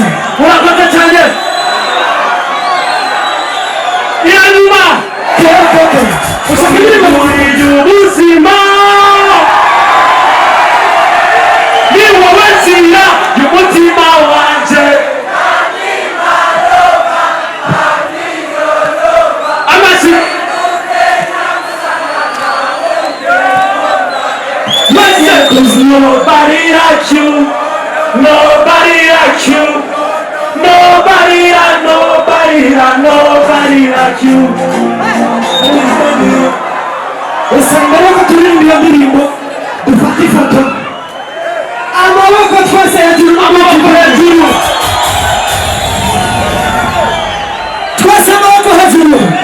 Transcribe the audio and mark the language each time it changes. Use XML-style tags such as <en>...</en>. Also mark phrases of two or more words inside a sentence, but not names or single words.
<rn>Urakoze cyane. Yanuma. Koko. Usabiri muri ubuzima. Ni wowe nzira y'umutima wanje.</rn> <en>Cause nobody like you, nobody like you, nobody like you.</en> <rn>Usanga ko turirimba indirimbo dufata ifoto amaboko twese hejuru twese amaboko hejuru</rn>